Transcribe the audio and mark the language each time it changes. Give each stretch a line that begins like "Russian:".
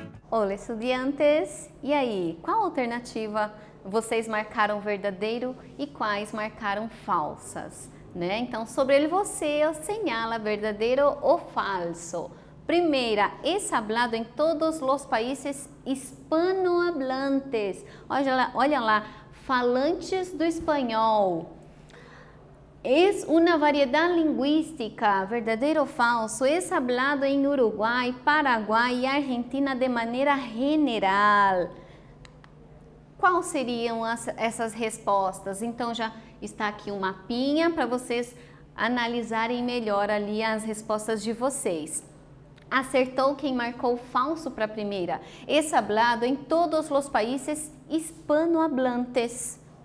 Portuguese: Olá, estudantes! E aí, qual alternativa vocês marcaram verdadeiro e quais marcaram falsas? Né? Então, sobre ele você señala verdadeiro ou falso. Primeira,
Spanish: es hablado
Portuguese: em todos os países
Spanish: hispanohablantes.
Portuguese: Olha lá, falantes do espanhol.
Spanish: Es una variedad lingüística,
Portuguese: verdadeiro ou falso,
Spanish: es hablado en Uruguay, Paraguay y Argentina de manera general.
Portuguese: Quais seriam essas respostas? Então já está aqui um mapinha para vocês analisarem melhor ali as respostas de vocês. Acertou quem marcou falso para a primeira.
Spanish: Es hablado
Portuguese: em todos os países hispanohablantes.